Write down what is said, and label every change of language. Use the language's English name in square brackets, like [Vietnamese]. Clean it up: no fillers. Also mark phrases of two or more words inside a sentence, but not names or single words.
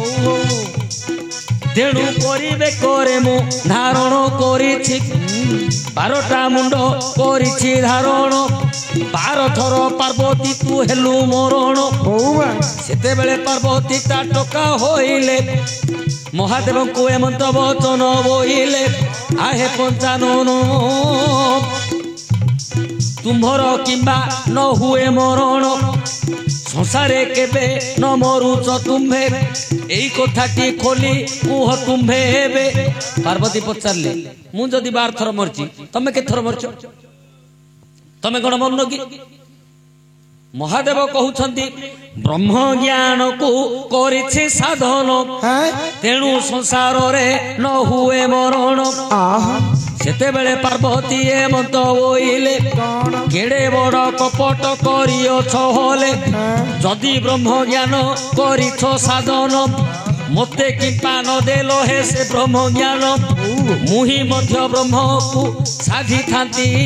[Odia] ତେଣୁ କରିବେ କରେ ମୁ ଧାରଣ କରିଛି 12ଟା ମୁଣ୍ଡ କରିଛି ଧାରଣ 12 ଥର ପାର୍ବତୀ ତୁ ହେଲୁ ମରଣ ସେତେ ବେଳେ ପାର୍ବତୀ ତା ଟକା ହୋଇଲେ ମହାଦେବ କୁ ଏମନ୍ତ ବଚନ ବୋଇଲେ ଆହେ ପଞ୍ଚାନନ ତୁମ୍ଭର କିମ୍ବା ନ ହୁଏ ମରଣ ସଂସାରେ କେବେ ନ ମରୁଚ ତୁମ୍ଭେ ଏଇ କଥାଟି ଖୋଲି କୁହ ତୁମ୍ଭେ ହେବେ ପାର୍ବତୀ ପଚାରିଲେ ମୁ ଯଦି 12 ଥର ମରୁଛି ତମେ କେ ଥର ମରୁଛ ତମେ କୋନ ମରଣ କି ମହାଦେବ କହୁଛନ୍ତି ବ୍ରହ୍ମ ଜ୍ଞାନ କୁ କରିଛି ସାଧନ ତେଣୁ ସଂସାର ରେ ନ ହୁଏ ମରଣ ସେତେ ବେଳେ ପାର୍ବତୀ ଏମନ୍ତ ବୋଇଲେ କେଡ଼େ ବଡ଼ କପଟ କରିଅଛ ହୋଇଲେ ଯଦି ବ୍ରହ୍ମ ଜ୍ଞାନ କରିଛ ସାଧନ ମତେ କିମ୍ପା ନ ଦେଲ ହେ ସେ ବ୍ରହ୍ମ ଜ୍ଞାନ ମୁହିଁ ମଧ୍ୟ ବ୍ରହ୍ମ କୁ ସାଧି ଥାନ୍ତି